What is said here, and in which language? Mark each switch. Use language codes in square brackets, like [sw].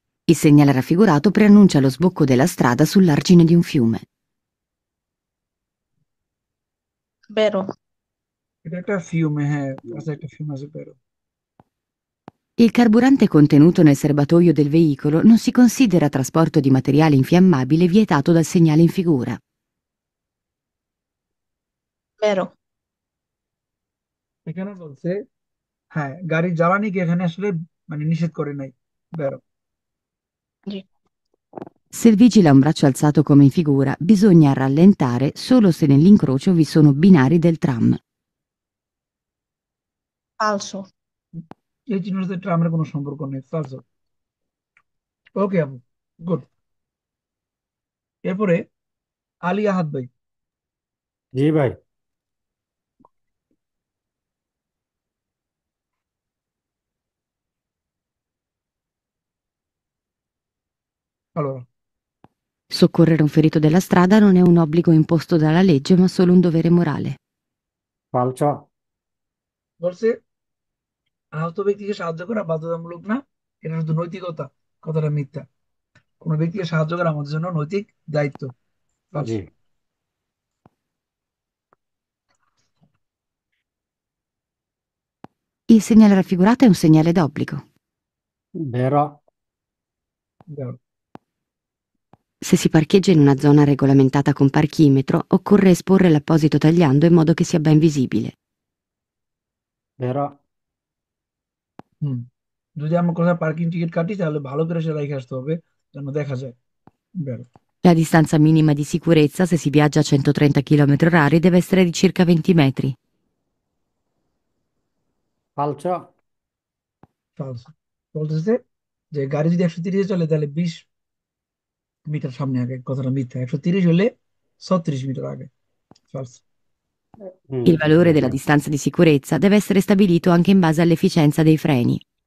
[it] Il segnale raffigurato preannuncia lo sbocco della strada sull'argine di un fiume. vero [bn] এটা একটা ফিউমে, হ্যাঁ আচ্ছা, একটা ফিউম আছে বেরো। [it] Il carburante contenuto nel serbatoio del veicolo non si considera trasporto di materiale infiammabile vietato dal segnale in figura. vero [bn] এখানে বলছে হ্যাঁ গাড়ির জ্বালানিকে এখানে আসলে মানে নিষেধ করে নাই, বেরো। জি। [it] Se il vigile ha un braccio alzato come in figura, bisogna rallentare solo se nell'incrocio vi sono binari del tram. falso [bn] এই চিহ্নের সাথে ট্রামের কোনো সম্পর্ক নেই, ফালসো। ওকে আপু, গুড। এরপরে আলী আহাদ ভাই। जी भाई। [it] Allora, Soccorrere un ferito della strada non è un obbligo imposto dalla legge, ma solo un dovere morale. falso। [bn] বলছে আহত ব্যক্তিকে সাহায্য করা বাধ্যতামূলক না, এটা শুধু নৈতিকতা। কথাটা মিথ্যা। কোনো ব্যক্তিকে সাহায্য করা আমাদের জন্য নৈতিক দায়িত্ব। [it] ফালসো। [bn] जी। [it] Il segnale raffigurato è un segnale d'obbligo. vero। বেরো। Se si parcheggia in una zona regolamentata con parchimetro, occorre esporre l'apposito tagliando in modo che sia ben visibile. vero। [bn] হুম, যদি আমরা কোথাও পার্কিং টিকিট কাটি তাহলে ভালো করে সেটা রেখে আসতে হবে যেন দেখা যায়। [it] বেরো। La distanza minima di sicurezza, se si viaggia a 130 km/h, deve essere di circa 20 metri. falso। ফালসো। [bn] বলতেছে যে গাড়ি যদি 130 চলে তাহলে 20 মিটার সামনে আগে, কথাটা মিথ্যা। 130 হলে 36 মিটার আগে। [en] false. [it] Il valore della distanza di sicurezza deve essere stabilito anche in base all'efficienza dei freni.